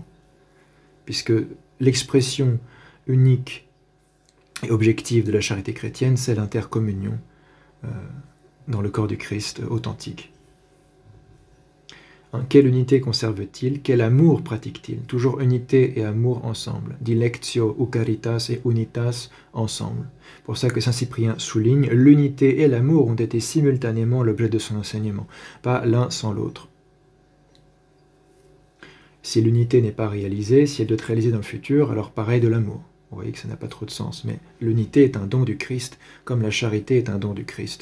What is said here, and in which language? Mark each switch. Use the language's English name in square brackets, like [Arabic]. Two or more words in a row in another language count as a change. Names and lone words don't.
[French] Puisque l'expression unique et objective de la charité chrétienne, c'est l'intercommunion dans le corps du Christ authentique. Quelle unité conserve-t-il? Quel amour pratique-t-il? Toujours unité et amour ensemble. Dilectio ou [Latin] caritas et unitas [French] ensemble. Pour ça que Saint Cyprien souligne, l'unité et l'amour ont été simultanément l'objet de son enseignement, pas l'un sans l'autre. Si l'unité n'est pas réalisée, si elle doit être réalisée dans le futur, alors pareil de l'amour. Vous voyez que ça n'a pas trop de sens, mais l'unité est un don du Christ, comme la charité est un don du Christ.